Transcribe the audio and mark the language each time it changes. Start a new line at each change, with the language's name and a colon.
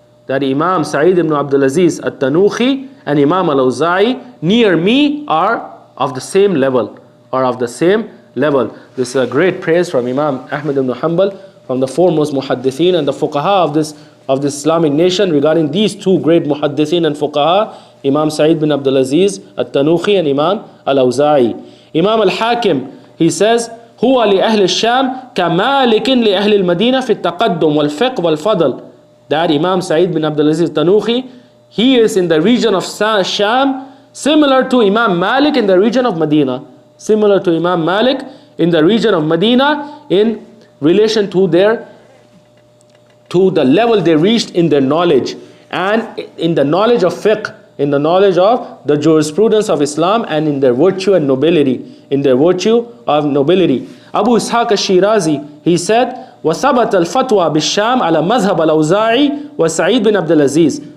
English: That Imam Sa'id ibn Abdul Aziz al-Tanuhi and Imam al-Awza'i near me are of the same level, or of the same level. This is a great praise from Imam Ahmad ibn Hanbal, from the foremost muhaddithin and the fuqaha of this Islamic nation, regarding these two great muhaddithin and fuqaha, Imam Sa'id bin Abdul Aziz al-Tanuhi and Imam al-Awza'i.
Arabic: Imam al-Hakim,
English: he says,
Arabic: هو لأهل الشام كمالك لأهل المدينة في التقدم والفقه والفضل.
English: That Imam Sa'id bin Abdul Aziz al-Tanuhi, he is in the region of Sham, similar to Imam Malik in the region of Medina. Similar to Imam Malik in the region of Medina in relation to the level they reached in their knowledge and in the knowledge of fiqh, in the knowledge of the jurisprudence of Islam, and in their virtue and nobility, in their virtue of nobility.
Arabic: Abu Ishaq al-Shirazi,
English: he said,
Arabic: وَثَبَتَ الْفَتْوَى بِالشَّامِ عَلَى مَذْهَبَ الْأَوْزَاعِي وَسَعِيد بن عبد العزيز.